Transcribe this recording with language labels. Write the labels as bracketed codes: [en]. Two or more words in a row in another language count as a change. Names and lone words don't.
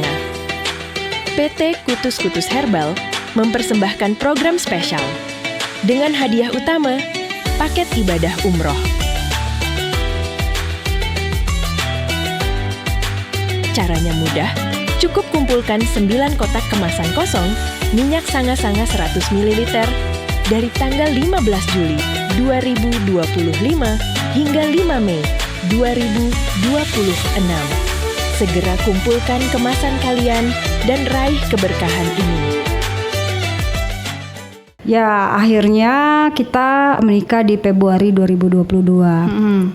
[id] PT Kutus Kutus Herbal mempersembahkan program spesial dengan hadiah utama paket ibadah umroh. Caranya mudah, cukup kumpulkan 9 kotak kemasan kosong minyak Sanga-Sanga 100 ml dari tanggal 15 Juli 2025 hingga 5 Mei 2026. Segera kumpulkan kemasan kalian dan raih keberkahan ini. Ya, akhirnya kita menikah di Februari 2022.